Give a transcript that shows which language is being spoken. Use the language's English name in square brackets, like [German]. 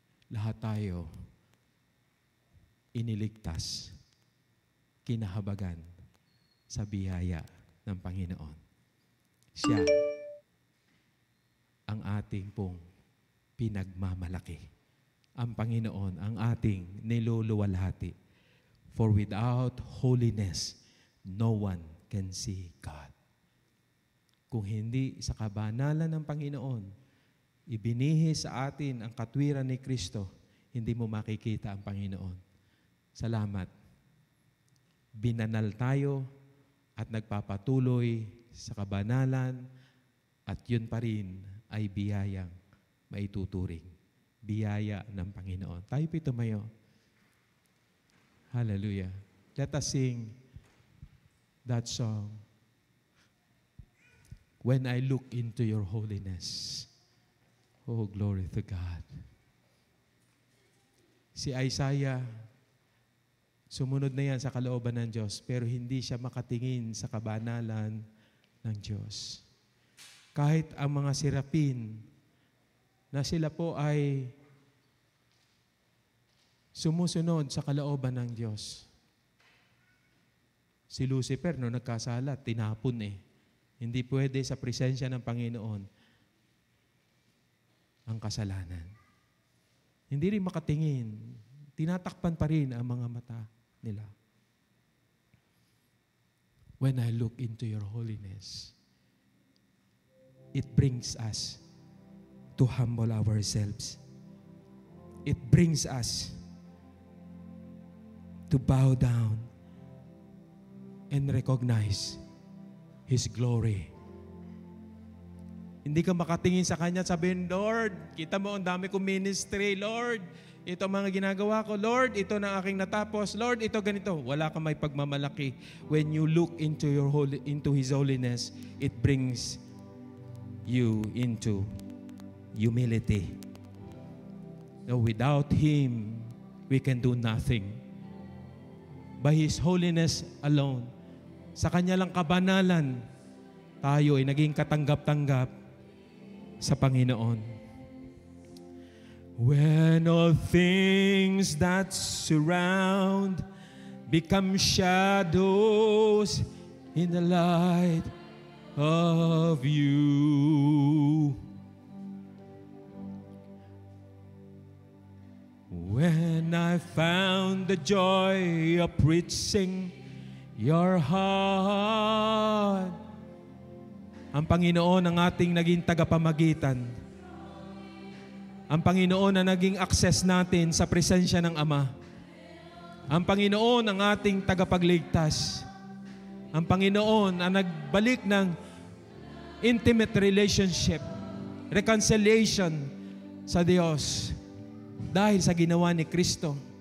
[Filipino] Lahat tayo iniligtas, kinahabagan sa biyaya ng Panginoon. Siya ang ating pong pinagmamalaki. Ang Panginoon ang ating niluluwalhati. [English] For without holiness, no one can see God. [Filipino] Kung hindi sa kabanalan ng Panginoon, ibinihi sa atin ang katwiran ni Kristo, hindi mo makikita ang Panginoon. Salamat. Binanal tayo at nagpapatuloy sa kabanalan at yun pa rin ay biyayang maituturing. Biyaya ng Panginoon. Tayo po tumayo. Hallelujah. [English] Let us sing that song. When I look into your holiness. Oh, glory to God. [Filipino] Si Isaiah, sumunod na yan sa kalooban ng Diyos, pero hindi siya makatingin sa kabanalan ng Diyos. Kahit ang mga serapin na sila po ay sumusunod sa kalooban ng Diyos. Si Lucifer, no nagkasala, tinapon Hindi pwede sa presensya ng Panginoon ang kasalanan. Hindi rin makatingin. Tinatakpan pa rin ang mga mata nila. [English] When I look into your holiness, it brings us to humble ourselves. It brings us to bow down and recognize His glory. [Filipino] Hindi ka makatingin sa Kanya at sabihin, "Lord, kita mo ang dami kong ministry. Lord, ito ang mga ginagawa ko. Lord, ito na aking natapos. Lord, ito ganito." Wala kang may pagmamalaki. [English] When you look into His holiness, it brings you into humility. No, without Him, we can do nothing. By His holiness alone, [Filipino] sa Kanya lang kabanalan, tayo ay naging katanggap-tanggap sa Panginoon. [English] When all things that surround become shadows in the light of you. When I found the joy of preaching your heart. [Filipino] Ang Panginoon ang ating naging tagapamagitan. Ang Panginoon ang naging access natin sa presensya ng Ama. Ang Panginoon ang ating tagapagligtas. Ang Panginoon ang nagbalik ng [English] intimate relationship, reconciliation [Filipino] sa Diyos dahil sa ginawa ni Kristo.